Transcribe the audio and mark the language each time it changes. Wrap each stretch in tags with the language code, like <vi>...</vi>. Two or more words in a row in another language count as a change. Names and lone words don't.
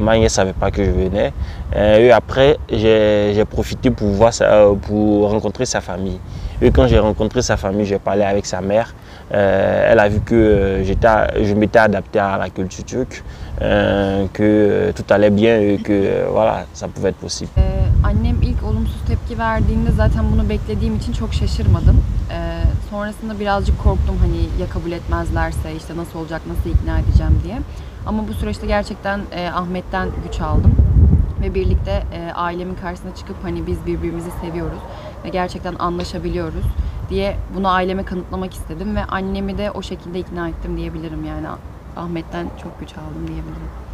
<fr>Elle ne savait pas que je venais. Et après j'ai profité pour pour rencontrer sa famille. Et quand j'ai rencontré sa famille, j'ai parlé avec sa mère. Elle a vu que je m'étais adapté à la culture turque, que tout allait bien et que voilà, ça pouvait être possible.</fr> <tr>Annem ilk olumsuz tepki verdiğinde zaten bunu beklediğim için çok şaşırmadım. Sonrasında birazcık korktum, hani ya kabul etmezlerse işte nasıl olacak, nasıl ikna edeceğim diye. Ama bu süreçte gerçekten Ahmet'ten güç aldım. Ve birlikte ailemin karşısına çıkıp hani biz birbirimizi seviyoruz ve gerçekten anlaşabiliyoruz diye bunu aileme kanıtlamak istedim ve annemi de o şekilde ikna ettim diyebilirim, yani Ahmet'ten çok güç aldım diyebilirim.</tr>